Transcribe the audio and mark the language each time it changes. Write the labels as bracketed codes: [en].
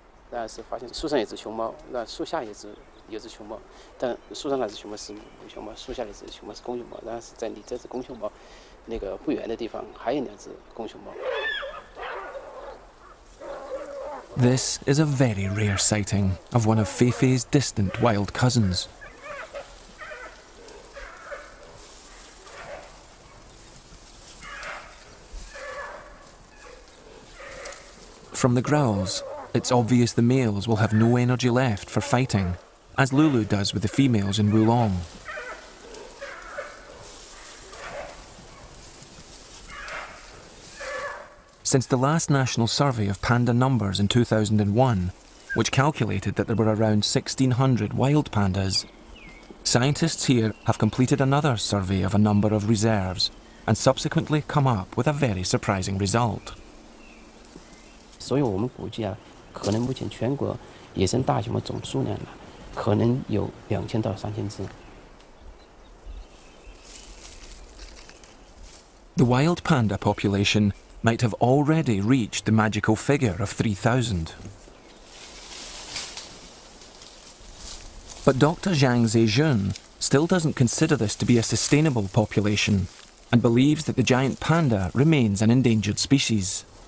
[zh] 然后是发现树上有只熊猫，那树下有只熊猫，但树上那只熊猫是母熊猫，树下那只熊猫是公熊猫，然后是在离这只公熊猫那个不远的地方还有2只公熊猫。 [en] This is a very rare sighting of one of Feifei's distant wild cousins. From the growls, it's obvious the males will have no energy left for fighting, as Lulu does with the females in Wulong. Since the last national survey of panda numbers in 2001, which calculated that there were around 1,600 wild pandas, scientists here have completed another survey of a number of reserves and subsequently come up with a very surprising result. [zh] 所以我们估计啊，可能目前全国野生大熊猫总数量可能有2000到3000只。 [en] The wild panda population might have already reached the magical figure of 3,000. But Dr. Zhang Zejun still doesn't consider this to be a sustainable population and believes that the giant panda remains an endangered species.